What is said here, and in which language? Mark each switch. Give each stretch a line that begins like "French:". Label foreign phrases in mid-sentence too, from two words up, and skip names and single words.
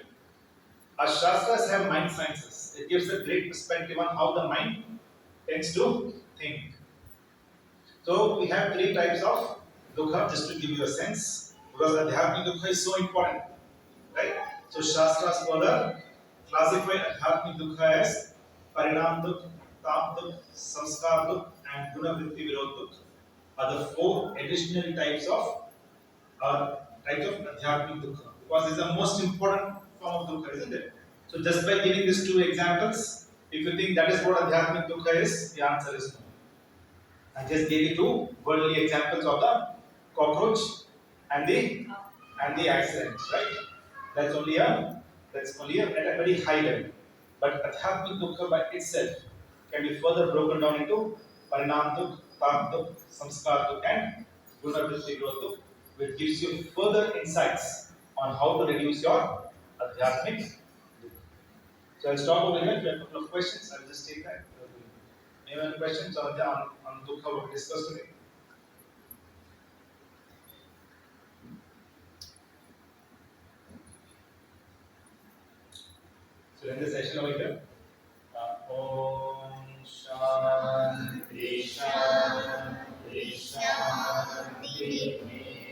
English: Our Shastras have mind sciences. It gives a great perspective on how the mind tends to think. So we have three types of dukkha, just to give you a sense, because
Sanskrit: Adhyatmic dukkha
English: is so important, right? So Shastras further classify
Sanskrit: Adhyatmic dukkha
English: as
Sanskrit: Parinam dukkha, Tam dukkha, Samskar dukkha,
English: and
Sanskrit: Gunavritti Virod dukkha
English: are the four additional types of
Sanskrit: Adhyatmic dukkha,
English: because it's the most important form of dukkha, isn't it? So just by giving these two examples, if you think that is what
Sanskrit: Adhyatmic dukkha
English: is, the answer is no. I just gave you two worldly examples of the cockroach and the accident, right? That's only a at a very high level. But
Sanskrit: Adhyatmic dukkha
English: by itself can be further broken down into
Sanskrit: Parinam dukkha, Tam dukkha, Samskar dukkha,
English: and
Sanskrit: Gunavritti dukkha,
English: which gives you further insights on how to reduce your
Sanskrit: Adhyatmic dukkha.
English: So I'll stop over here. If you have a couple of questions, I'll just take that. Any questions on dukkha what we discussed today? So in this session over here,
Sanskrit: Om Shanti Shanti Shanti.